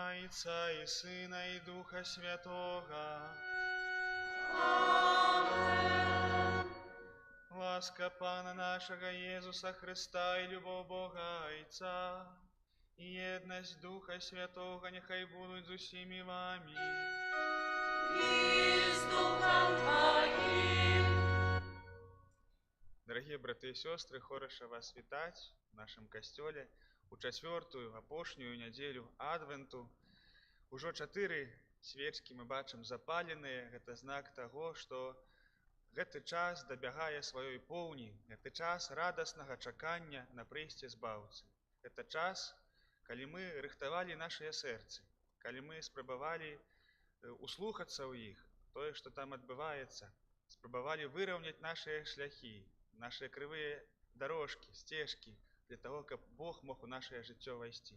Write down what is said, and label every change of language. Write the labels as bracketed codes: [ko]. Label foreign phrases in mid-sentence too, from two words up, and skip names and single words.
[ru] Отца и Сына и Духа Святого. Amen. Ласка Пана нашего Иисуса Христа и любовь Бога Отца и едность Духа Святого нехай будут [uk] з усіми вами. [ru] И с Духом Твоим. Дорогие браты и сестры, хорошо вас вітать в нашем костеле у четвертую, апошнюю неделю Адвенту. [be] Ужо 4 свечки мы бачым запаленыя. Гэта знак того, что гэты час дабягае сваёй поўні. Гэты час радаснага чакання на прыйсце збаўцы. Гэта час, калі мы рыхтавалі нашыя сэрцы, калі мы спрабавалі услухацца ў іх, тое, што там адбываецца, спрабавалі выраўняць нашыя шляхі, нашыя крывыя дарожкі, сцежкі, для того, каб Бог мог у нашае жыццё вайсці.